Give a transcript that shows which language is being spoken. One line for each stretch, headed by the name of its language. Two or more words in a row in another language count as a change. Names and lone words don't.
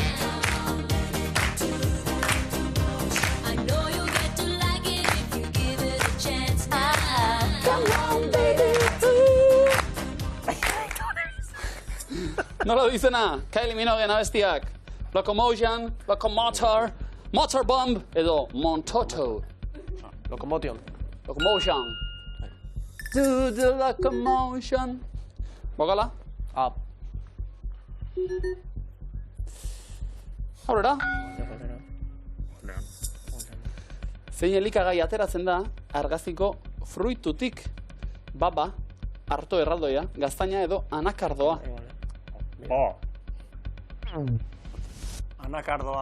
Basque: Nola du izena, Kylie Minogue abestiak. Locomotion, Locomotor, Motorbomb edo Montoto. Locomotion.
English: Locomotion. Do the locomotion.
Basque: Bokala? Up. Aurrera? Zein elikagai ateratzen da argaziko fruitutik. Baba, arto erraldoia, gaztaina edo anakardoa. Anakardoa.